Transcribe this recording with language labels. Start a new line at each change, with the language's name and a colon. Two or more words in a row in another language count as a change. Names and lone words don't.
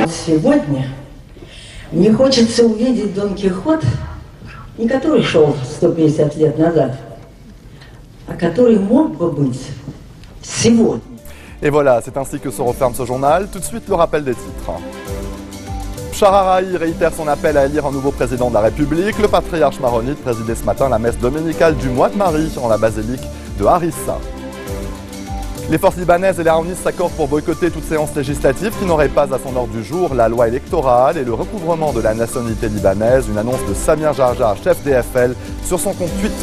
Russian: сегодня мне хочется увидеть Дон Кихот, не который шел 150 лет назад, а который mог бы быть сегодня.
French: Et voilà, c'est ainsi que se referme ce journal. Tout de suite, le rappel des titres. Chararahi réitère son appel à élire un nouveau président de la République. Le patriarche maronite présidait ce matin la messe dominicale du mois de Marie en la basilique de Harissa. Les forces libanaises et les Haounistes s'accordent pour boycotter toute séance législative qui n'aurait pas à son ordre du jour la loi électorale et le recouvrement de la nationalité libanaise, une annonce de Samir Jarjar, chef DFL, sur son compte Twitter.